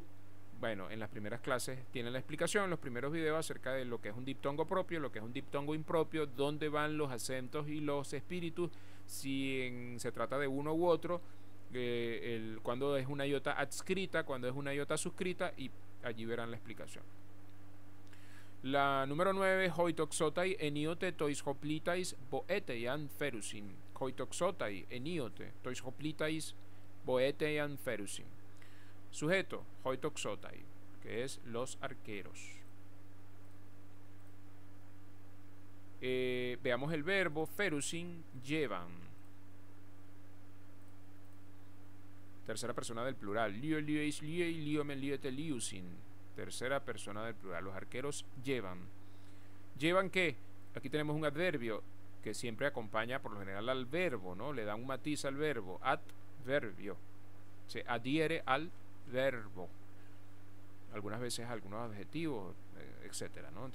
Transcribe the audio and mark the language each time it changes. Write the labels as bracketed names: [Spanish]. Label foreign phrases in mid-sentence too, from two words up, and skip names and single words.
[Spanish] Bueno, en las primeras clases tienen la explicación, en los primeros videos, acerca de lo que es un diptongo propio, lo que es un diptongo impropio, dónde van los acentos y los espíritus, si se trata de uno u otro, cuando es una iota adscrita, cuando es una iota suscrita, y allí verán la explicación. La número 9, [Greek] οἱ τοξόται ἐνίοτε τοῖς ὁπλίταις βοήθειαν φέρουσιν. οἱ τοξόται ἐνίοτε τοῖς ὁπλίταις βοήθειαν φέρουσιν. [Spanish] Sujeto, hoitoxotai, que es los arqueros. Veamos el verbo, ferusin, llevan. Tercera persona del plural. Lio, [Greek] λύεις, λύει, λύομεν, λύετε, λύουσιν. [Spanish] Tercera persona del plural. Los arqueros llevan. ¿Llevan qué? Aquí tenemos un adverbio que siempre acompaña por lo general al verbo, ¿no? Le da un matiz al verbo. Adverbio. Se adhiere al verbo. Algunas veces algunos adjetivos, etcétera, ¿no?